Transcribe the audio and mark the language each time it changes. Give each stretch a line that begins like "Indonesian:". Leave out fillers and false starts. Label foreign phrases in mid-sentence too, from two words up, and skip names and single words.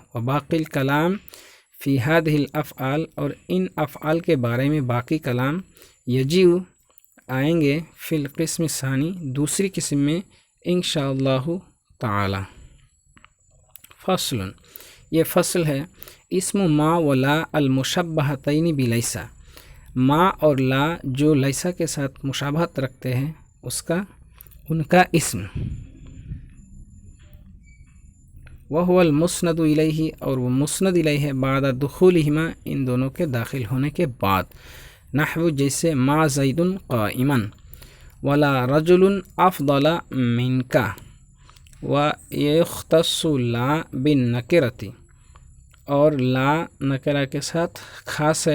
Arabic: وباقی الکلام فی هذه الافعال،
Urdu: اور ان افعال کے بارے میں باقی کلام یجیء آئیں گے
Arabic: فی القسم الثانی
Urdu: دوسری قسم میں
Arabic: انشاءاللہ تعالی۔
Urdu: فصل، یہ فصل ہے۔
Arabic: اسم ما و لا المشبہتین بلیسا،
Urdu: ما اور لا جو لیسا کے ساتھ مشابہت رکھتے ہیں ان کا اسم۔
Arabic: وہو المسند الیہ،
Urdu: اور وہ مسند الیہ ہے
Arabic: بعد دخولہما
Urdu: ان دونوں کے داخل ہونے کے بعد۔
Arabic: نحو جیسے ما زید قائما، ولا رجل افضل منک، ویختص لا بالنکرۃ،
Urdu: اور لا نکرہ کے ساتھ خاص ہے۔